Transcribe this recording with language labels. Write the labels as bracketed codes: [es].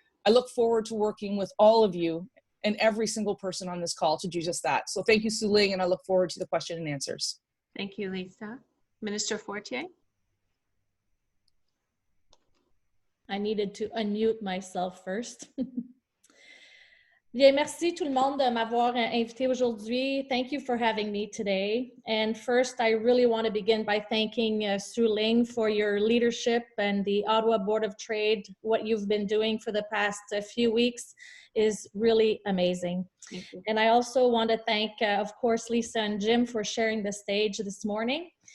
[en] I look forward to working with all of you and every single person on this call to do just that. So thank you, Su Ling, and I look forward to the question and answers. Thank you, Lisa. Minister Fortier. I needed to unmute myself first. [fr] Bien, merci tout le monde de m'avoir invité aujourd'hui. [en] Thank you for having me today. And first, I really want to begin by thanking Su Ling for your leadership and the Ottawa Board of Trade. What you've been doing for the past few weeks is really amazing. Thank you. And I also want to thank, of course, Lisa and Jim for sharing the stage this morning.